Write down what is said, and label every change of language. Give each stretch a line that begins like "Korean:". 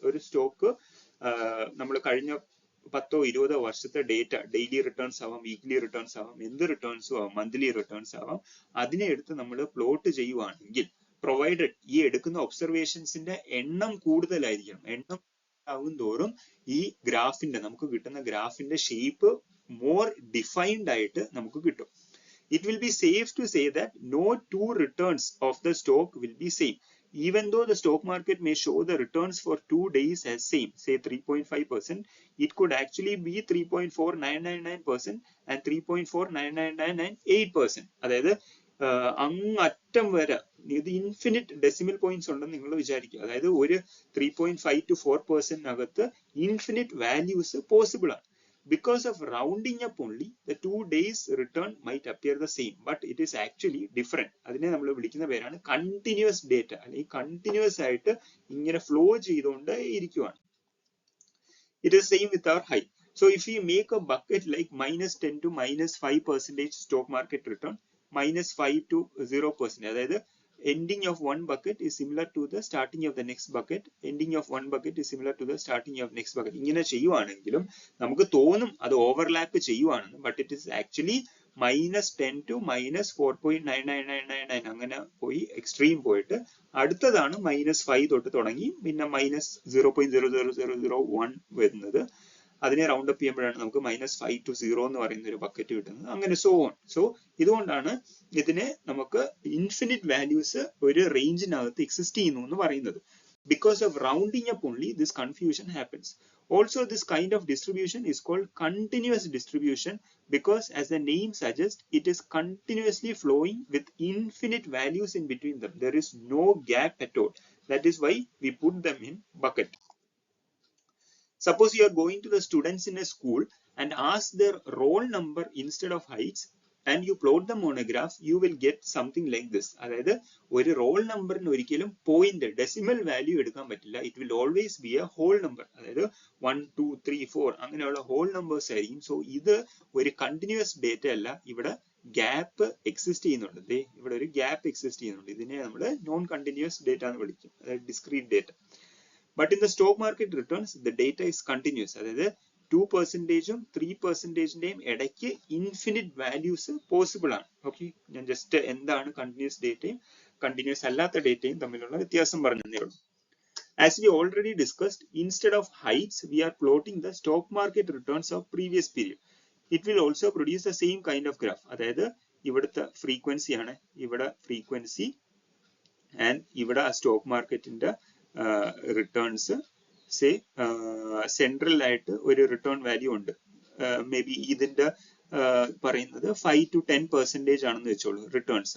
Malayalam: ഒരു സ്റ്റോക്ക് നമ്മൾ കഴിഞ്ഞ 10-20 വർഷത്തെ ഡേറ്റ, ഡെയിലി റിട്ടേൺസ് ആവാം, വീക്ക്ലി റിട്ടേൺസ് ആവാം, എന്ത് റിട്ടേൺസും ആവാം, മന്ത്ലി റിട്ടേൺസ് ആവാം, അതിനെ എടുത്ത് നമ്മൾ പ്ലോട്ട് ചെയ്യുവാണെങ്കിൽ പ്രൊവൈഡഡ് ഈ എടുക്കുന്ന ഒബ്സർവേഷൻസിന്റെ എണ്ണം കൂടുതലായിരിക്കണം. എണ്ണം ആവും തോറും ഈ ഗ്രാഫിന്റെ നമുക്ക് കിട്ടുന്ന ഗ്രാഫിന്റെ ഷേപ്പ് മോർ ഡിഫൈൻഡ് ആയിട്ട് നമുക്ക് കിട്ടും.
English: It will be safe to say that no two returns of the stock will be same. Even though the stock market may show the returns for 2 days as same, say 3.5%, it could actually be 3.4999% and 3.499998%.
Malayalam: അതായത് അങ്ങറ്റം വരെ ഇത് infinite decimal points ഉണ്ടെന്ന് നിങ്ങൾ വിചാരിക്കുക. അതായത് ഒരു 3.5 to 4% അകത്ത് infinite values possible ആണ്.
English: Because of rounding up only, the 2 days return might appear the same, but it is actually different.
Malayalam: അതിനെ നമ്മൾ വിളിക്കുന്ന പേരാണ് കണ്ടിന്യൂസ് ഡേറ്റ, അല്ലെങ്കിൽ കണ്ടിന്യൂസ് ആയിട്ട് ഇങ്ങനെ ഫ്ലോ ചെയ്തുകൊണ്ട് ഇരിക്കുവാണ്.
English: It is same with our high. So if we make a bucket like -10 to -5% stock market return, -5 to 0%,
Malayalam: അതായത്
English: ending of one bucket is similar to the starting of the next bucket, ending of one bucket is similar to the starting of next bucket.
Malayalam: ഇങ്ങനെ ചെയ്യുവാണെങ്കിലും നമുക്ക് തോന്നും അത് overlap ചെയ്യുവാണെന്ന്,
English: but it is actually
Malayalam: -10 to -4.99999 അങ്ങനെ പോയി extreme പോയിട്ട് അടുത്തതാണ് -5 തൊട്ട് തുടങ്ങി പിന്നെ -0.00001 വരുന്നത്. അതിനെ റൗണ്ട് അപ്പ് ചെയ്യുമ്പോഴാണ് നമുക്ക് -5 to 0 എന്ന് പറയുന്ന ഒരു ബക്കറ്റ് കിട്ടുന്നത്. അങ്ങനെ സോ ഓൺ. സോ ഇതുകൊണ്ടാണ് ഇതിനെ നമുക്ക് ഇൻഫിനിറ്റ് വാല്യൂസ് ഒരു റേഞ്ചിനകത്ത് എക്സിസ്റ്റ് ചെയ്യുന്നു എന്ന് പറയുന്നത്.
English: Because of rounding up only, this confusion happens. Also, this kind of distribution is called continuous distribution because, as the name suggests, it is continuously flowing with infinite values in between them. There is no gap at all. That is why we put them in bucket. Suppose you are going to the students in a school and ask their roll number instead of heights, and you plot them on a graph, you will get something like this.
Malayalam: അതായത് ഒരു role നമ്പറിന് ഒരിക്കലും point decimal value എടുക്കാൻ പറ്റില്ല.
English: It will always be a whole number.
Malayalam: അതായത് 1 2 3 4 അങ്ങനെയുള്ള whole numbers ആയിരിക്കും. So ഇത് ഒരു കണ്ടിന്യൂസ് ഡേറ്റ അല്ല, ഇവിടെ ഗ്യാപ്പ് എക്സിസ്റ്റ് ചെയ്യുന്നുണ്ട്. ഇവിടെ ഒരു ഗ്യാപ്പ് എക്സിസ്റ്റ് ചെയ്യുന്നുണ്ട്. ഇതിനെ നമ്മൾ നോൺ കണ്ടിന്യൂസ് ഡേറ്റ എന്ന് വിളിക്കും, അതായത് discrete data.
English: But in the stock market returns, the data is continuous.
Malayalam: അതായത് 2%ഉം 3%ന്റെയും ഇടയ്ക്ക് ഇൻഫിനിറ്റ് വാല്യൂസ് പോസിബിൾ ആണ്. ഓക്കെ, ഞാൻ ജസ്റ്റ് എന്താണ് കണ്ടിന്യൂസ് ഡേറ്റയും കണ്ടിന്യൂസ് അല്ലാത്ത ഡേറ്റയും തമ്മിലുള്ള വ്യത്യാസം പറഞ്ഞതേ ഉള്ളൂ.
English: As we already discussed, instead of heights, we are plotting the stock market returns of previous period. It will also produce the same kind of graph.
Malayalam: അതായത് ഇവിടുത്തെ ഫ്രീക്വൻസി ആണ്, ഇവിടെ ഫ്രീക്വൻസി ആൻഡ് ഇവിടെ സ്റ്റോക്ക് മാർക്കറ്റിന്റെ റിട്ടേൺസ്. സേ സെൻട്രൽ ആയിട്ട് ഒരു return value ഉണ്ട്. May be ഇതിന്റെ പറയുന്നത് 5 to 10% ആണെന്ന് വെച്ചോളൂ റിട്ടേൺസ്.